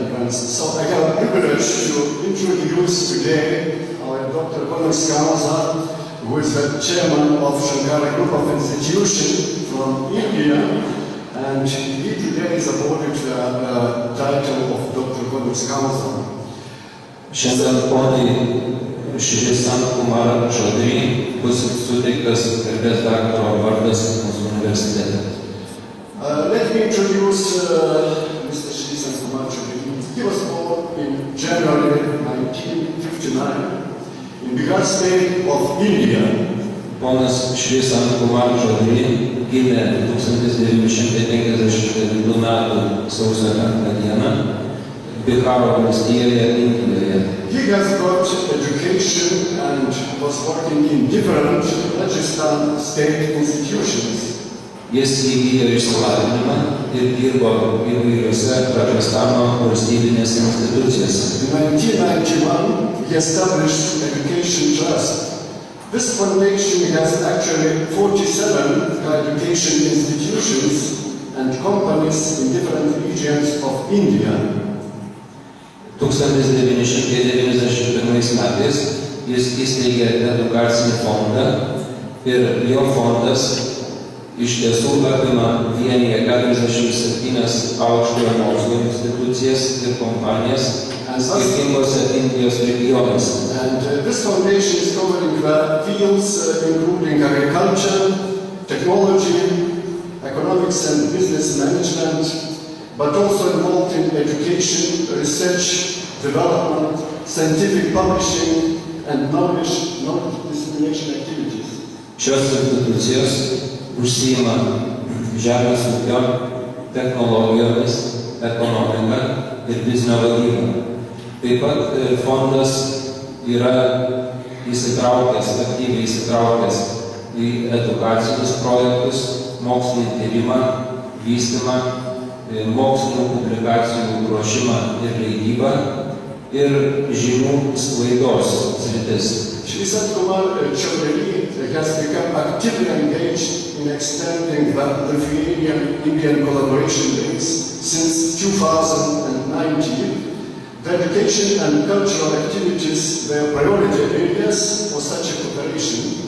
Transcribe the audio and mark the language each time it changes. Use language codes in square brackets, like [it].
[en] So I have the privilege to introduce today our Dr. Honoris Causa, who is the chairman of Shankara Group of Institutions from India, and he today is awarded the title of Dr. Honoris Causa. [lt] Šiandien ponui Šri Sankumar Chaudhary bus suteiktas garbės daktaro vardas mūsų universitete. [en] Let me introduce Mr. Shri Sankumar Chaudhary. He was born in January 1959 in Bihar state of India. [lt] Ponas Šri Sankumar Chaudhary gimė 1959 m. sausio 5 d. Biharo valstijoje, Indijoje. [en] He has got education and was working in different Rajasthan state institutions. [lt] Jis įgijo išsilavinimą ir dirbo įvairiose Rajasthano valstybinėse institucijose. [en] In 1991, he established Education Trust. This foundation has actually 47 education institutions and companies in different regions of India. [lt] 1991 metais jis įsteigė edukacinį fondą ir jo fondas iš tiesų apima vienyje 47 aukštojo mokslo institucijas ir kompanijas skirtingose Indijos regionuose. [en] And this foundation is covering the fields including agriculture, technology, economics and business management, but also involved in education, research, development, scientific publishing, and knowledge dissemination activities. [lt] Šios institucijos užsiima žemės ūkio, technologijomis, ekonomika ir biznio vadyba. Taip pat fondas yra aktyviai įsitraukęs į edukacinius projektus, mokslinį tyrimą, vystymą, mokslinių publikacijų ruošimą ir leidybą ir žinių sklaidos sritis. [en] Shri Satkumar Chaudhary has become actively engaged in extending the Lithuanian-Indian collaboration links since 2019. The education and cultural activities were priority areas for such a cooperation.